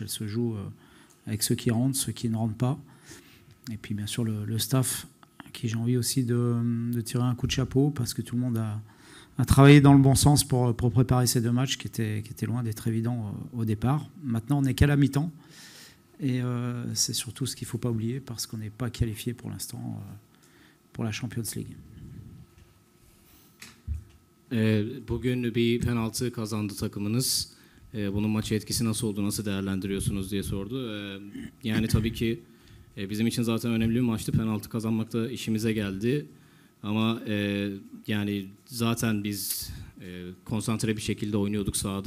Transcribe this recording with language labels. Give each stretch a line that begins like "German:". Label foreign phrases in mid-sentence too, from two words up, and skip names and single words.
French: Elle se joue avec ceux qui rentrent, ceux qui ne rentrent pas. Et puis bien sûr le staff, à qui j'ai envie aussi de tirer un coup de chapeau, parce que tout le monde a travaillé dans le bon sens pour préparer ces deux matchs qui étaient loin d'être évidents au départ. Maintenant, on n'est qu'à la mi-temps. Et c'est surtout ce qu'il ne faut pas oublier, parce qu'on n'est pas qualifié pour l'instant pour la Champions League.
Turkish: Bugün bir penaltı kazandı takımınız. Bunun maça etkisi nasıl oldu, nasıl değerlendiriyorsunuz diye sordu. Yani tabii ki bizim için zaten önemli bir maçtı. Penaltı kazanmak da işimize geldi. Ama yani zaten biz konsantre bir şekilde oynuyorduk sahada.